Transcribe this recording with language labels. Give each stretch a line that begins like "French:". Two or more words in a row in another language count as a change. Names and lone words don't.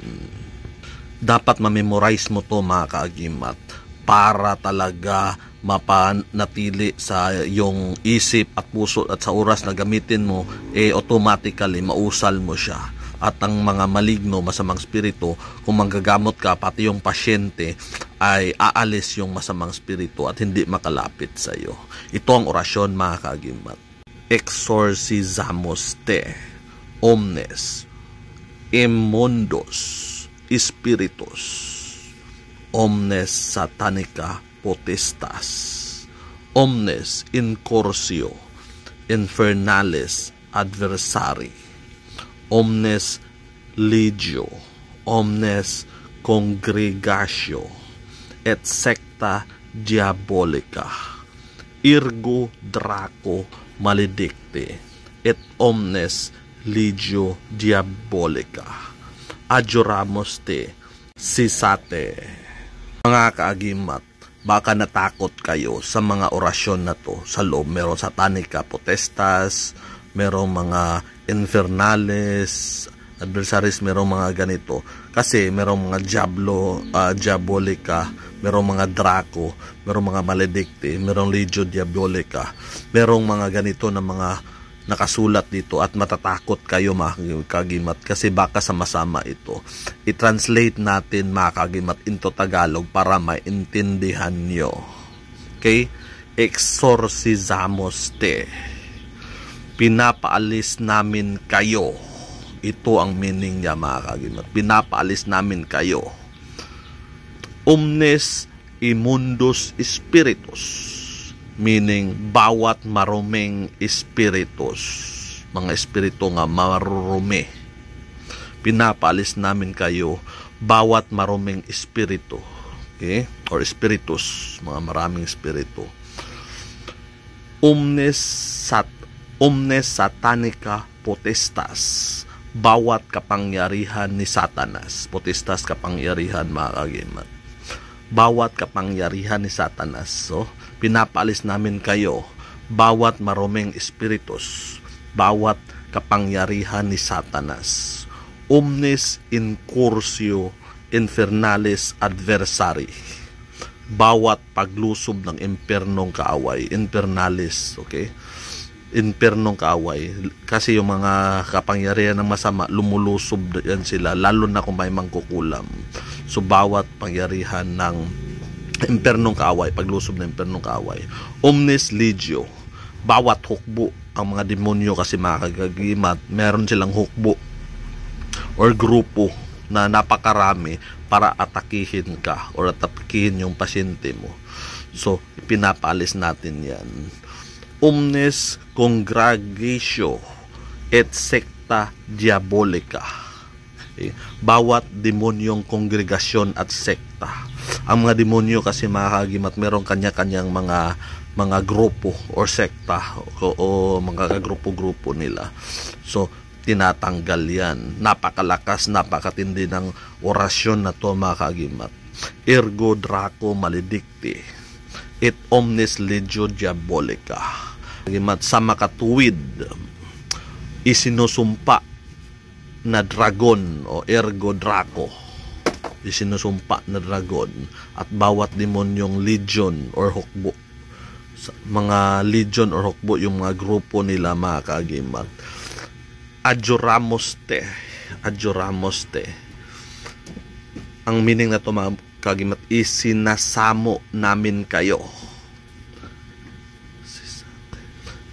Filipino: Dapat ma-memorize mo to mga kaagimat para talaga mapanatili sa yung isip at puso at sa oras na gamitin mo, automatically mausal mo siya. At ang mga maligno, masamang spirito, kung manggagamot ka, pati yung pasyente ay aalis yung masamang spirito at hindi makalapit sa iyo. Ito ang orasyon mga kaagimat.
Latin: Exorcizamos te omnes immundos spiritus, omnes satanica potestas, omnes incursio infernales adversari, omnes legio, omnes congregatio et secta diabolica, ergo draco maledicte et omnes legio diabolica. Adjuramos te sisate.
Filipino: Mga kaagimat, baka natakot kayo sa mga orasyon na to. Sa loob, merong
Latin: satanica potestas,
Filipino: merong mga
Latin: infernales adversaries,
Filipino: merong mga ganito. Kasi merong mga diabolica, merong mga draco, merong mga maledicte, merong
Latin: legio diabolica,
Filipino: merong mga ganito na mga nakasulat dito at matatakot kayo mga kaagimat kasi baka sama-sama ito. I-translate natin mga kaagimat into Tagalog para maintindihan nyo.
Latin: Okay? Exorcizamos te.
Filipino: Pinapaalis namin kayo. Ito ang meaning niya mga kaagimat. Pinapaalis namin kayo.
Latin: Omnes immundos spiritus,
Filipino: meaning bawat maruming espiritus, mga espiritu nga marurumi. Pinapaalis namin kayo, bawat maruming espiritu, okay? Or spiritus, mga maraming espiritu.
Latin: Omnes satanica potestas,
Filipino: bawat kapangyarihan ni Satanas. Potestas, kapangyarihan mga kaagimat. Bawat kapangyarihan ni Satanas. So, pinapaalis namin kayo, bawat maruming espiritus, bawat kapangyarihan ni Satanas.
Latin: Omnes incursio infernales adversari,
Filipino: bawat paglusob ng impernong kaaway. Infernales, okay? Impernong kaaway. Kasi yung mga kapangyarihan ng masama, lumulusob yan sila, lalo na kung may mangkukulam. So, bawat pangyarihan ng impernong kaaway, paglusob ng impernong kaaway.
Latin: Omnes legio,
Filipino: bawat hukbo. Ang mga demonyo kasi mga kaagimat, meron silang hukbo or grupo na napakarami para atakihin ka or atakihin yung pasyente mo. So, pinapaalis natin yan.
Latin: Omnes congregatio et secta diabolica.
Filipino: Okay? Bawat demonyong kongregasyon at sekta. Ang mga demonyo kasi mga kaagimat, merong kanya-kanyang mga grupo or sekta o mga grupo-grupo nila. So, tinatanggal yan. Napakalakas, napakatindi ng orasyon na to mga kaagimat.
Latin: Ergo draco maledicte et omnes legio diabolica.
Filipino: Kaagimat, sa makatuwid, isinusumpa na dragon o
Latin: ergo draco,
Filipino: isinusumpa na dragon at bawat demonyong legion or hukbo, mga legion or hukbo yung mga grupo nila mga kaagimat.
Latin: Adjuramos te.
Filipino: Ang meaning na to mga kaagimat, isinasamo namin kayo.